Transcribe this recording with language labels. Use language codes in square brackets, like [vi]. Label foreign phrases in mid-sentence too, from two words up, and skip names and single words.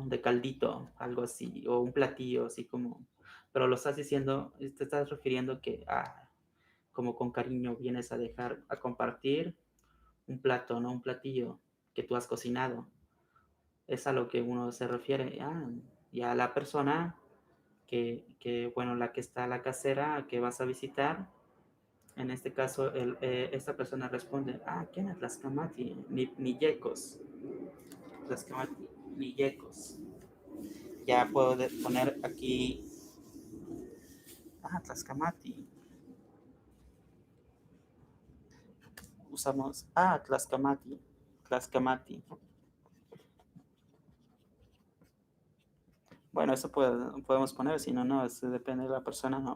[es] De caldito, algo así, o un platillo, así como, pero lo estás diciendo, te estás refiriendo que, como con cariño vienes a dejar, a compartir un plato, ¿no? Un platillo que tú has cocinado. Es a lo que uno se refiere, y a la persona bueno, la que está, la casera que vas a visitar, en este caso, esta persona responde, ¿quién es Tlaskamati? [nah] Ni yecos, Tlaskamati, ni yecos. [es] Ya puedo poner aquí, Tlaskamati. [nah] Usamos, Tlaskamati, Tlaskamati. [es] Bueno, eso podemos poner, si no, no, eso depende de la persona, no.